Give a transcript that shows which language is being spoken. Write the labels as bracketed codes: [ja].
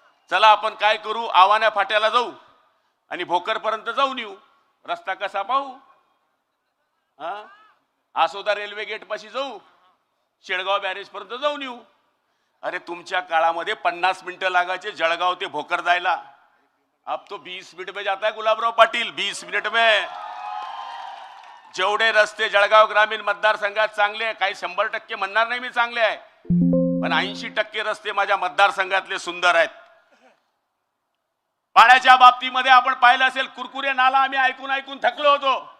[mr] चला आपण काय करू, आवान्या फाट्याला जाऊ आणि भोकरपर्यंत जाऊन येऊ. रस्ता कसा पाहू, आसोदा रेल्वे गेट पाशी जाऊ, शेळगाव बॅरेज पर्यंत जाऊन येऊ. अरे तुमच्या काळामध्ये 50 मिनिटं लागायचे जळगाव ते भोकर जायला. [hi] अब तो 20 मिनिट में जाता है गुलाबराव पाटील, 20 मिनिट में. [mr] जेवढे रस्ते जळगाव ग्रामीण मतदारसंघात चांगले आहे, काही 100% म्हणणार नाही मी चांगले आहे, पण 80% रस्ते माझ्या मतदारसंघातले सुंदर आहेत. पाण्याच्या बाबतीमध्ये आपण पाहिलं असेल, कुरकुरे नाला आम्ही ऐकून ऐकून थकलो होतो.